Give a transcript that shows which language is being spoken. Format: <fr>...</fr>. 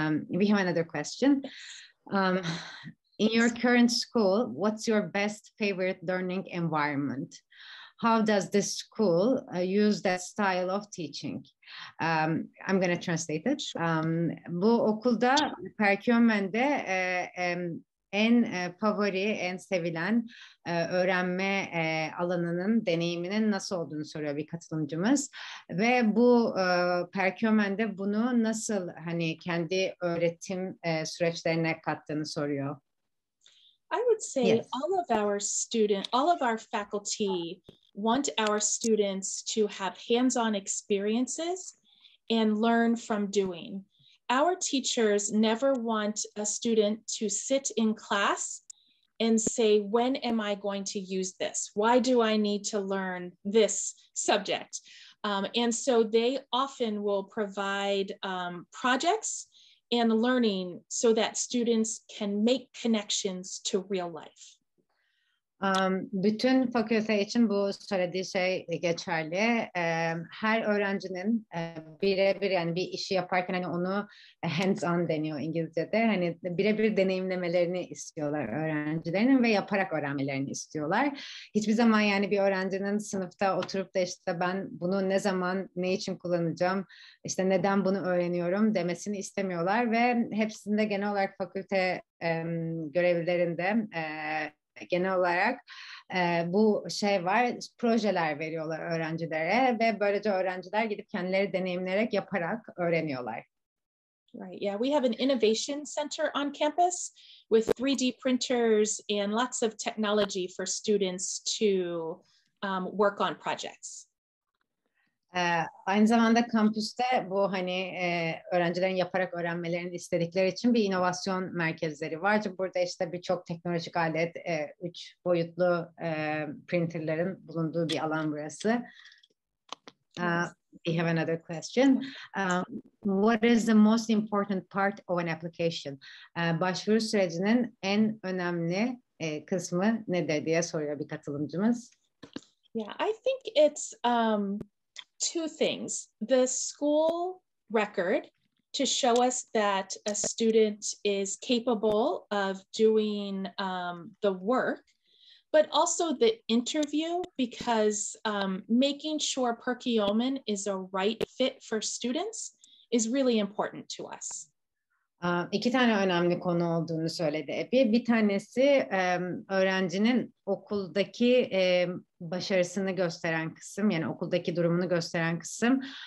<en>We have another question. In your current school, what's your best favorite learning environment? How does this school use that style of teaching? I'm going to translate it.</en> <tr>Bu okulda Perkiomen'de en favori, en sevilen öğrenme alanının, deneyiminin nasıl olduğunu soruyor bir katılımcımız. Ve bu Perkiomen'de bunu nasıl hani kendi öğretim süreçlerine kattığını soruyor.</tr> <en>I would say yes. all of our faculty want our students to have hands-on experiences and learn from doing. Our teachers never want a student to sit in class and say, when am I going to use this? Why do I need to learn this subject? And so they often will provide projects and learning so that students can make connections to real life.</en> <tr>Bütün fakülte için bu söylediği şey geçerli. Her öğrencinin birebir yani bir işi yaparken hani onu hands-on deniyor İngilizce'de. Hani birebir deneyimlemelerini istiyorlar öğrencilerinin ve yaparak öğrenmelerini istiyorlar. Hiçbir zaman yani bir öğrencinin sınıfta oturup da işte ben bunu ne zaman, ne için kullanacağım, işte neden bunu öğreniyorum demesini istemiyorlar ve hepsinde genel olarak fakülte görevlilerinde genel olarak bu şey var, projeler veriyorlar öğrencilere ve böylece öğrenciler gidip kendileri deneyimleyerek yaparak öğreniyorlar.</tr> <en>Right, yeah, we have an innovation center on campus with 3D printers and lots of technology for students to work on projects.</en> <tr>Aynı zamanda kampüste bu hani öğrencilerin yaparak öğrenmelerini istedikleri için bir inovasyon merkezleri var. Burada işte birçok teknolojik alet, 3 boyutlu printerlerin bulunduğu bir alan burası.</tr> <en>We have another question. What is the most important part of an application?</en> <tr>Başvuru sürecinin en önemli kısmı nedir diye soruyor bir katılımcımız.</tr> <en>Yeah, I think it's two things. The school record to show us that a student is capable of doing the work, but also the interview, because making sure Perkiomen is a right fit for students is really important to us.</en> <tr>İki tane önemli konu olduğunu söyledi. Bir tanesi öğrencinin okuldaki başarısını gösteren kısım, yani okuldaki durumunu gösteren kısım.</tr>